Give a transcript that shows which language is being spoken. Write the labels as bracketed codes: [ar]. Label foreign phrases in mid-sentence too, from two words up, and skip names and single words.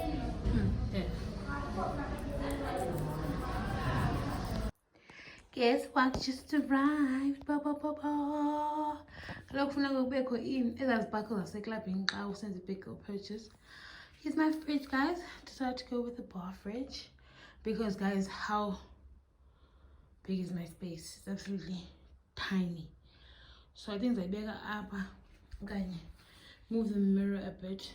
[en] Guess what just arrived? [xh] Ba ba ba ba. Kaloku funeka kubekho ezazibhakho zaseklabhini xa usenza [en] a big purchase. Here's my fridge, guys. Decided to go with the bar fridge because, guys, how big is my space? It's absolutely tiny. So I think I better up. Move the mirror a bit.